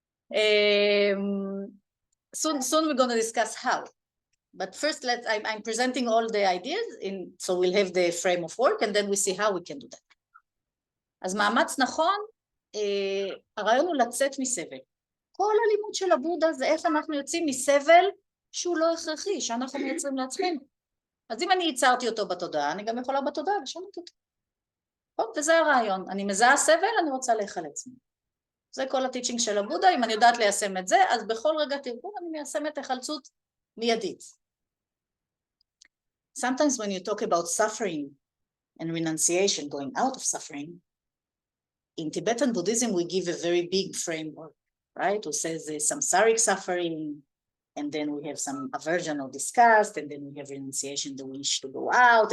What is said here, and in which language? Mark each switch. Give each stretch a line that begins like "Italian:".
English: Soon we're going to discuss how. But first, I'm presenting all the ideas, so we'll have the frame of work, and then we see how we can do that.
Hebrew: אז מאמץ נכון, הרעיון הוא לצאת מסבל. כל הלימוד של הבודה זה איך אנחנו יוצאים מסבל שהוא לא הכרחי, שאנחנו מייצרים לעצמנו. אז אם אני ייצרתי אותו בתודעה, אני גם יכולה בתודעה לשנות אותו. וזה הרעיון. אני מזהה סבל, אני רוצה להיחלץ ממנו. זה כל הטיצ'ינג של הבודה. אם אני יודעת ליישם את זה, אז בכל רגע תרגול אני מיישמת החלצות מיידית.
English: Sometimes when you talk about suffering and renunciation, going out of suffering, in Tibetan Buddhism, we give a very big framework, right? Who says there's samsaric suffering, and then we have some aversion or disgust, and then we have renunciation, the wish to go out.